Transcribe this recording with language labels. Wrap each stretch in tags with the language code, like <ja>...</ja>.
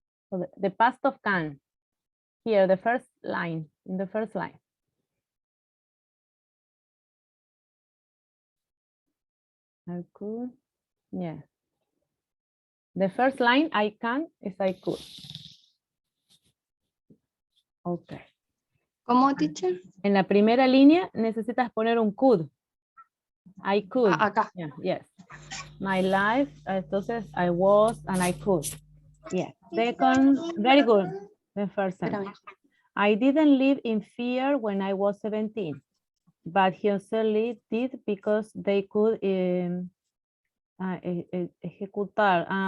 <en>So the past of can. Here, the first line, in the first line. I could, yeah. The first line, I can, is I could. Okay.</en> <es>¿Cómo, teacher? En la primera línea necesitas poner un could.</es> <en>I could.</en> <es>Acá.</es> <en>Yeah, yes. My life,</en> <es>entonces</es> <en>I was and I could. Yeah. Second, very good. The first sentence. I didn't live in fear when I was 17, but Hyunseoli did because they could</en> <es>ejecutar.</es>